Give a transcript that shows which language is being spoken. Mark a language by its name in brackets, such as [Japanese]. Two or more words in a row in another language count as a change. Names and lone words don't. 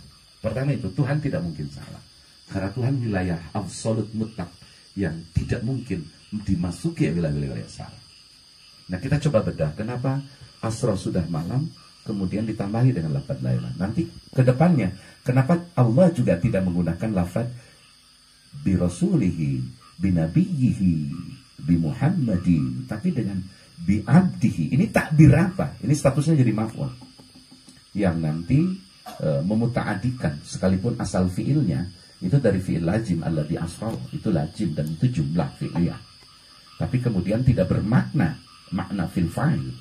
[Indonesian] Pertama itu, Tuhan tidak mungkin salah. Karena Tuhan wilayah absolut mutlak yang tidak mungkin dimasuki wilayah-wilayah salah. Nah, kita coba bedah kenapa Asra sudah malam kemudian ditambahi dengan lafaz lailan. Nanti ke depannya, kenapa Allah juga tidak menggunakan lafaz [Arabic] برسوله، بنبيه، بمحمد, [Indonesian] tapi dengan [Arabic] بعبده. [Indonesian] Ini takbir apa? Ini statusnya jadi maf'ul. Yang nanti memuta'adikan, sekalipun asal fiilnya itu dari fiil lazim [Arabic] الذي أسرى, [Indonesian] itu lazim dan itu jumlah fi'liyah. Tapi kemudian tidak bermakna makna [Arabic] في الفاعل.